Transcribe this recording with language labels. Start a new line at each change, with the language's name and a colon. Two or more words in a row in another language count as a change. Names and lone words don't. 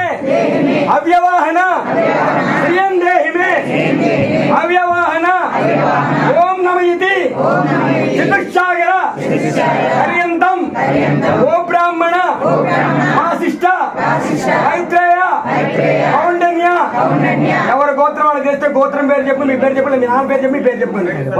Sanskrit: अव्यवाहन श्रियं देहि मे अव्यवाहन ओम नमः इति चतुष्सागर पर्यन्तं ओ ब्राह्मण वासिष्ठ मैत्रेय कौंडन्य
Telugu: ఎవరి గోత్రం వాళ్ళకి తెలిస్తే గోత్రం పేరు చెప్పు మీ పేరు చెప్పండి మీ నాన్న పేరు చెప్పి మీ పేరు చెప్పండి